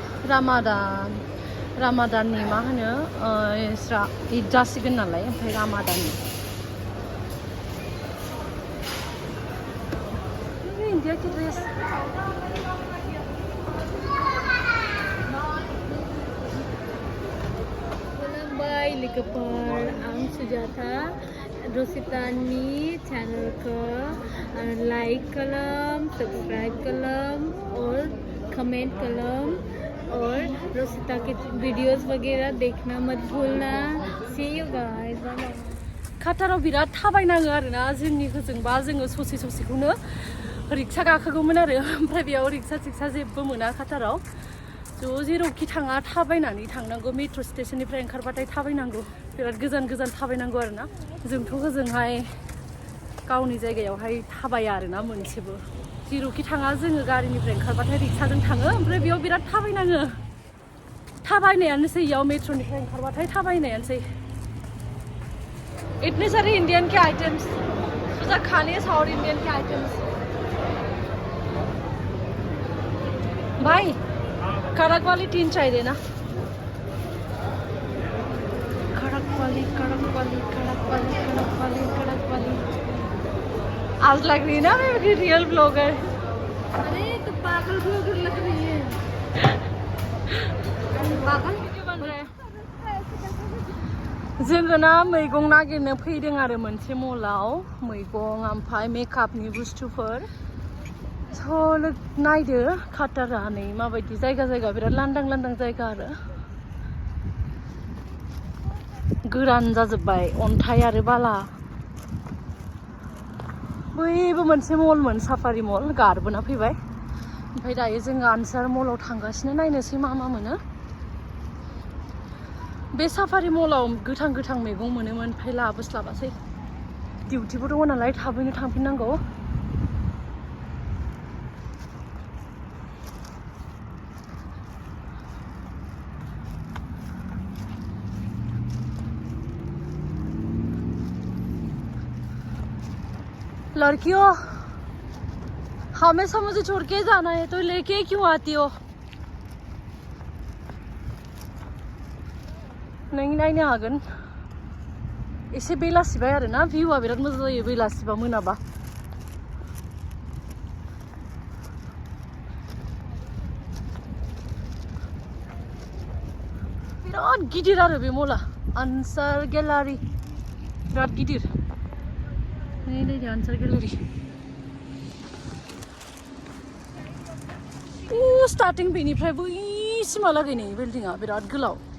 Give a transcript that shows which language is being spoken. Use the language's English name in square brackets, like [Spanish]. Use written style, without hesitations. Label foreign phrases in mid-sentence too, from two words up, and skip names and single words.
[Bodo] रामादाननि मा होनो इसरा ईद जासिगोन नालाय ओमफ्राय रामादाननि [Hindi] इंडिया की ड्रेस [Bodo] खुलुमबाय लोगोफोर आं सुजाता रसितानि चैनलखौ लाइक खालाम सब्सक्राइब खालाम और कमेंट खालाम और रसिता [Hindi] के वीडियोस वगैरह देखना मत भूलना [English] see you guys bye bye [Bodo] काटाराव बिराद थाबायनाङो आरोना जोंनि होजोंबा जोङो ससेखौनो रिक्सा गाखोगौमोन आरो ओमफ्राय बेयाव रिक्सा जेबो मोना काटाराव ज' जेरावखि थाङा थाबायनानै थांनांगौ मेट्र' स्टेशननिफ्राय ओंखारबाथाय थाबायनांगौ बिराद गोजान थाबायनांगौ आरोना जोंथ' होजोंहाय गावनि जायगायावहाय थाबाया आरोना मोनसेबो जेरावखि थाङा जोङो गारिनिफ्राय ओंखारबाथाय रिक्साजों थाङो ओमफ्राय बेयाव बिराद थाबायनाङो थाबायनायानोसै इयाव मेट्र'निफ्राय ओंखारबाथाय थाबायनायानोसै [Hindi] इतने सारे इंडियन के आइटम्स सुजा खाने साउथ इंडियन के आइटम्स भाई कड़क वाली 3 चाहिए ना कड़क वाली आज लग रही है ना मैं रियल ब्लॉगर अरे तो पागल ब्लॉगर लग रही है पागल क्यों बन रहा है [Bodo] जोङो ना मैगं नागिरनो फैदों आरो मोनसे मलाव मैगं ओमफ्राय मेकआपनि बुस्थुफोर थ' नायदो काटारा नै माबायदि जायगा बिराद लांदां जायगा आरो गोरान जाजोब्बाय अन्थाइ आरो बाला बैबो मोनसे मलमोन साफारि मल गारबोना फैबाय ओमफ्राय दायो जोङो आनसार मलाव थांगासिनो नायनोसै मा मोनो बे साफारि मलाव गोथां मैगं मोनोमोन ओमफ्राय लाबोस्लाबासै डिउटिबो दङ नालाय थाबैनो थांफिननांगौ [Hindi] लड़कियों हमेशा मुझे छोड़ के जाना है तो लेके क्यों आती हो [Bodo] नहीं नायनो हागोन एसे बेलासिबाय आरोना भिउआ बिराद मोजां जायो बेलासिबा मोनाबा बिराद गिदिर आरो बे मला आनसार गेलारि बिराद गिदिर नै आनसार गेलारि स्टार्टिं बेनिफ्राय बैसिमहालागै नै बिल्डिंआ बिराद गोलाव